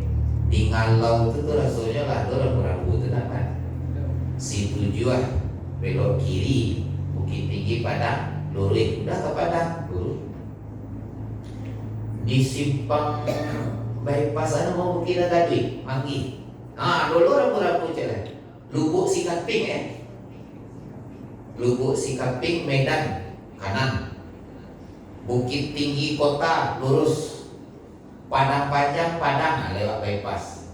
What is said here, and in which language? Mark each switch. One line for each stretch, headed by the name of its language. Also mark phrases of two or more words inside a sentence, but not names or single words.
Indonesian: Di Ngalau itu tuh rasanya lah tuh rambu-rambu itu dapat. Si tujuan belok kiri Bukit Tinggi Padang, lurus udah ke Padang, lurus. Di simpang bypass ada mau Bukit Gadui, Manggi. Dulu rambu-rambu jalan. Lubuk Sikaping Lubuk Sikaping Medan kanan. Bukit Tinggi Kota lurus. Padang Panjang Padang lewat bypass.